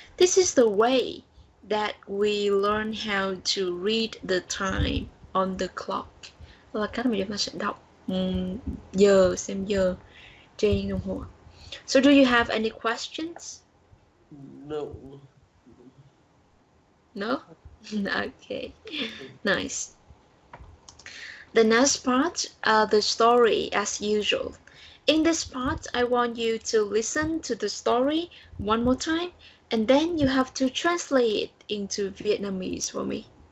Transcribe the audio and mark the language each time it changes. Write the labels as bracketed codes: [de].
[en] This is the way that we learn how to read the time on the clock. [vi] Là cách mà chúng ta sẽ đọc giờ, xem giờ trên đồng hồ. [en] So do you have any questions? No. No? Okay. Nice. The next part, the story as usual. In this part, I want you to listen to the story one more time, and then you have to translate it into Vietnamese for me.